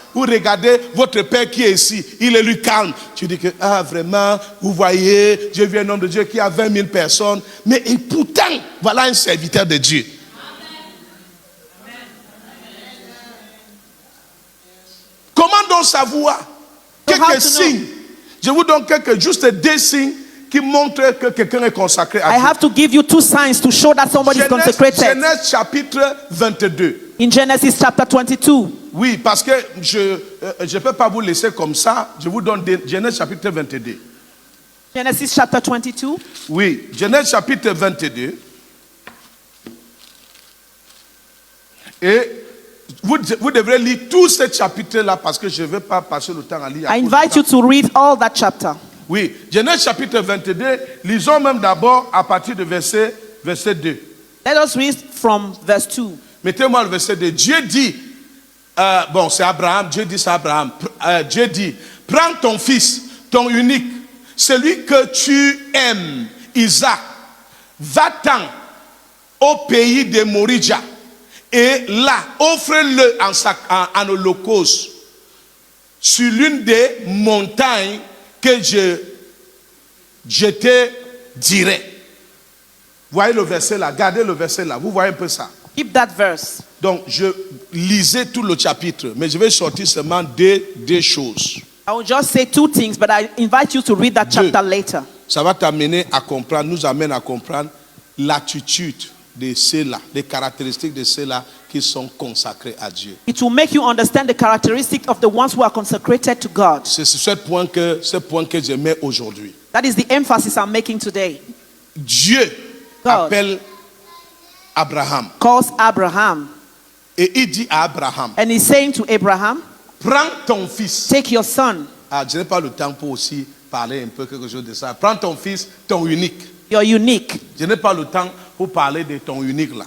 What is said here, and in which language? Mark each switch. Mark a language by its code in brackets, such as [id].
[fr] Vous regardez votre père qui est ici, il est lui calme. Tu dis que, vraiment, vous voyez, j'ai vu un homme de Dieu qui a 20 000 personnes. Mais et pourtant, voilà un serviteur de Dieu. Comment donc savoir? Quelques signes. Je vous donne juste des signes qui montrent que quelqu'un est consacré à Dieu. [en] I have to give you 2 signs to show that somebody is consecrated. [fr] Genèse chapitre 22. [en] In Genesis chapter 22. [fr] Oui, parce que je ne peux pas vous laisser comme ça. Je vous donne Genèse chapitre 22. [en] Genesis chapter 22. [fr] Oui, Genèse chapitre 22. Et vous devrez lire tout ce chapitre-là parce que je ne vais pas passer le temps à lire. [en] I invite you to read all that chapter. [fr] Oui, Genèse chapitre 22, lisons même d'abord à partir de verset 2. [en] Let us read from verse 2. [fr] Mettez-moi le verset 2. Dieu dit, c'est Abraham, Dieu dit ça à Abraham. Dieu dit, prends ton fils, ton unique, celui que tu aimes, Isaac, va-t'en au pays de Moridja. Et là, offre-le en holocauste sur l'une des montagnes que je te dirai. Voyez le verset là, gardez le verset là, vous voyez un peu ça. [en] Keep that verse. [fr] Donc, je lisais tout le chapitre, mais je vais sortir seulement deux choses. [en] I will just say 2 things, but I invite you to read that chapter later. [fr] Ça va t'amener à comprendre, nous amène à comprendre l'attitude de ceux-là, les caractéristiques de ceux-là qui sont consacrés à Dieu. [en] It will make you understand the characteristics of the ones who are consecrated to God. [fr] C'est ce point que je mets aujourd'hui. [en] That is the emphasis I'm making today. [fr] Dieu appelle Abraham. [en] Calls Abraham. [fr] Et il dit à Abraham, [en] And he's saying to Abraham, [fr] prends ton fils. [en] take your son. [fr] Ah, je n'ai pas le temps pour aussi parler un peu quelque chose de ça. Prends ton fils, ton unique. [en] You're unique. [fr] Je n'ai pas le temps pour parler de ton unique là.